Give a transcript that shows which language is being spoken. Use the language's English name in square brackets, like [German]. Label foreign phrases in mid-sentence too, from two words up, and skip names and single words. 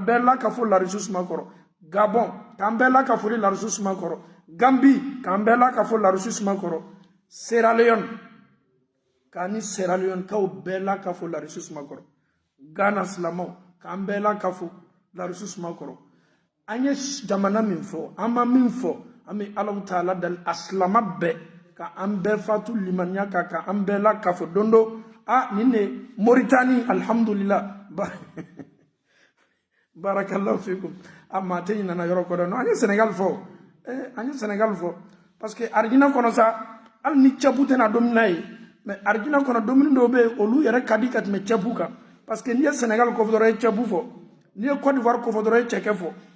[Bambara] bɛɛ lakafo larisu suma kɔrɔ Gabon k'an bɛɛ lakafo larisu suma kɔrɔ Gambie k'an bɛɛ lakafo larisu suma kɔrɔ Sierra Leone k'a ni Sierra Leone kaw bɛɛ lakafo larisu suma kɔrɔ Ghana silamɛw k'an bɛɛ lakafo larisu suma kɔrɔ an ye jamana min fɔ an ma min fɔ an bɛ Alahu Taala dali a silama bɛɛ ka an bɛɛ fatu limaniya kan ka an bɛɛ lakafo don dɔ nin de Mauritanie alhamdulillah [Arabic] بارك الله فيكم [Bambara] maa tɛ ɲinana yɔrɔ kɔ dɛ non an ye Sénégal fɔ an ye Sénégal fɔ [French] parce que [Bambara] arijinɛ kɔnɔ sa hali ni cɛbu tɛna don min na ye mais arijinɛ kɔnɔ dumuni dɔw bɛ yen olu yɛrɛ ka di ka tɛmɛ cɛbu kan [French] parce que [Bambara] n'i ye Sénégal ko fɔ dɔrɔn i ye cɛbu fɔ n'i ye Côte d'Ivoire ko fɔ dɔrɔn i ye cɛkɛ fɔ